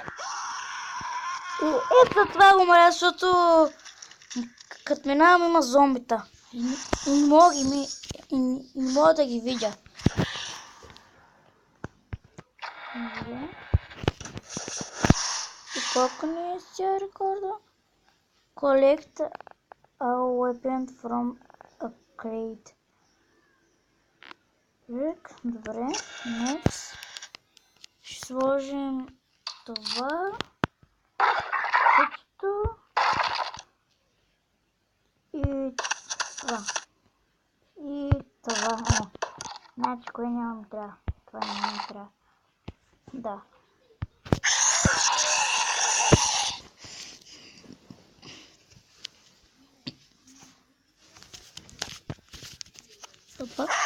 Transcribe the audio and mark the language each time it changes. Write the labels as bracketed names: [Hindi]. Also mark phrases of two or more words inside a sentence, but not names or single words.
[Bulgarian] И ето това го мразя, защото като минавам има зомбита. И не мога да ги видя. Добре. И колко ни е сега рекорда? [English] Collect a weapon from a crate. [Bulgarian] Добре. Next. Ще сложим това. Кучето. И това. И това. Значи, кое няма ми трябва? Това няма ми трябва. Да. Опа.